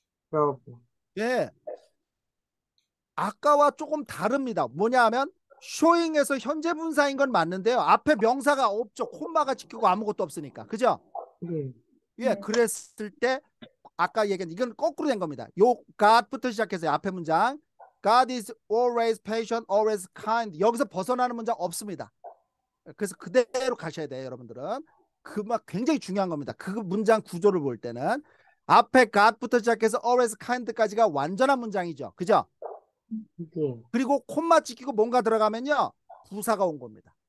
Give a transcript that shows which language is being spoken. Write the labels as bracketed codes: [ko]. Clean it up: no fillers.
[ko] 러브. 예. 아까와 조금 다릅니다. 뭐냐 하면 showing에서 현재 분사인 건 맞는데요. 앞에 명사가 없죠. 콤마가 찍히고 아무것도 없으니까. 그죠? 네. 예, 그랬을 때 아까 얘기한 이건 거꾸로 된 겁니다. 요 God부터 시작해서 앞에 문장 [en] God is always patient, always kind. [ko] 여기서 벗어나는 문장 없습니다. 그래서 그대로 가셔야 돼요, 여러분들은. 그 막 굉장히 중요한 겁니다. 그 문장 구조를 볼 때는 앞에 God부터 시작해서 always kind까지가 완전한 문장이죠. 그죠? 네. 그리고 콤마 찍히고 뭔가 들어가면요. 부사가 온 겁니다.